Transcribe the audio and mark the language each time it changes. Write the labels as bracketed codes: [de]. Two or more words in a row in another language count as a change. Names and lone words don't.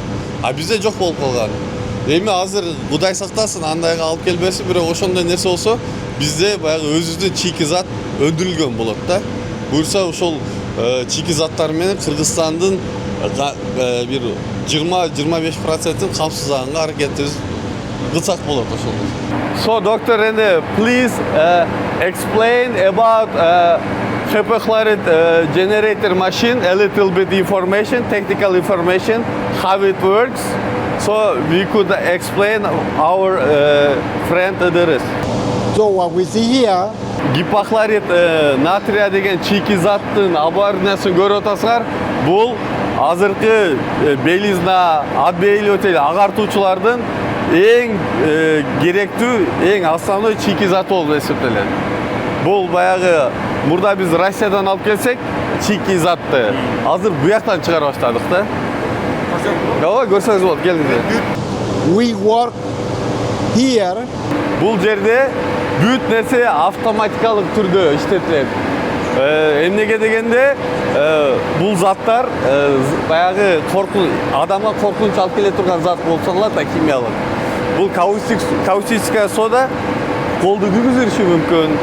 [ky] А бизде жок болуп калган. Эми азыр Кудай сактасын, андайга алып келбесин, бирок ошондой нерсе болсо, бизде баягы өзүбүздүн чийки зат өндүрүлгөн болот да. Буюрса ошол чийки заттар менен Кыргызстандын бир 20-25%-ын камсыздаганга аракетибиз кылсак болот ошол. [en] So Dr. Rende, please explain about hypochlorite generator machine, a little bit information, technical information, how it works. So we could explain our friend Idris. So what we see here, [ru] Гипохлорид натрия [ky] деген чийки заттын оборудованиясын көрүп атасыңар. Бул азыркы белизна, адбейлотел агартуучулардын эң керектүү, эң основной чийки зат болуп эсептелет. Бул баягы мурда биз Россиядан алып келсек, чийки затты азыр буяктан чыгара баштадык да. Ооба, көрсөңүз болот, келиңиз. [en] we work here. [ky] Бул жерде бүт нерсе автоматикалык түрдө иштетилет. Эмнеге дегенде, бул заттар баягы адамга коркунуч алып келе турган зат болуп саналат да, химиялык. Бул [ru] каустическая сода [ky] колду күйгүзүшү мүмкүн.